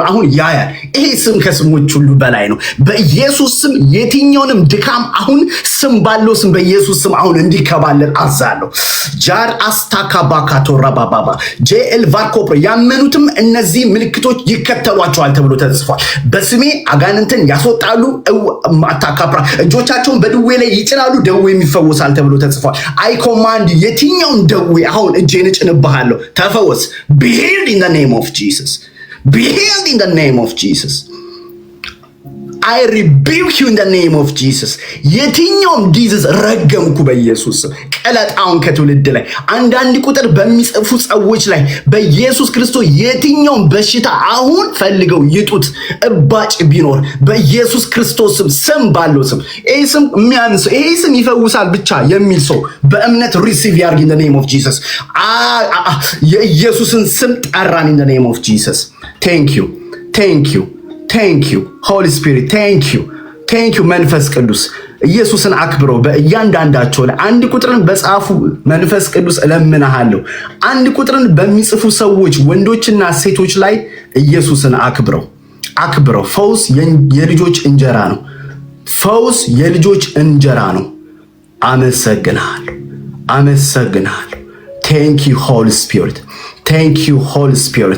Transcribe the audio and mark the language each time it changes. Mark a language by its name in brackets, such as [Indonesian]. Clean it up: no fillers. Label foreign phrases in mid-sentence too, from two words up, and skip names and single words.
[Amharic] አሁን ያያል። ይሄ ስም ከስሞች ሁሉ በላይ ነው። በኢየሱስ ስም የትኛውንም ድካም አሁን ስም ባለው ስም በኢየሱስ ስም አሁን እንዲከባለል አዛለሁ። ጃር አስታካባካቶራ ባባባ ጄኤል ቫርኮፕ ያመኑትም እነዚህ ምልክቶች ይከተሏቸዋል ተብሎ ተጽፏል። በስሜ አጋንንትን ያስወጣሉ፣ ማታካፕራ እጆቻቸውን በድዌ ላይ ይጭናሉ፣ ደዌ የሚፈወሳል ተብሎ ተጽፏል። [English] I command [Amharic] የትኛውን ደዌ አሁን እጄን እጭንብሃለሁ፣ ተፈወስ። [English] be healed in the name of Jesus. Be healed in the name of Jesus. I rebuke you in the name of Jesus. [Amharic] የትኛውም ዲዚዝ ረገምኩ በኢየሱስ ቀለጣውን ከትውልድ ላይ አንዳንድ ቁጥር በሚጽፉ ሰዎች ላይ በኢየሱስ ክርስቶስ የትኛውም በሽታ አሁን ፈልገው ይጡት። እባጭ ቢኖር በኢየሱስ ክርስቶስ ስም ባለው ስም ይሄ ስም የሚያምን ሰው ይሄ ስም ይፈውሳል ብቻ የሚል ሰው በእምነት ሪሲቭ ያርግ [English] in the name of Jesus. [Amharic] የኢየሱስን ስም ጠራን [English] in the name of Jesus. Thank you Holy Spirit. Thank you [Amharic] መንፈስ ቅዱስ ኢየሱስን አክብረው። በእያንዳንዳቸው ላይ አንድ ቁጥርን በጻፉ መንፈስ ቅዱስ እለምናለሁ። አንድ ቁጥርን በሚጽፉ ሰዎች ወንዶችና ሴቶች ላይ ኢየሱስን አክብረው። ፈውስ የልጆች እንጀራ ነው። አመሰግናለሁ። [English] Thank you Holy Spirit.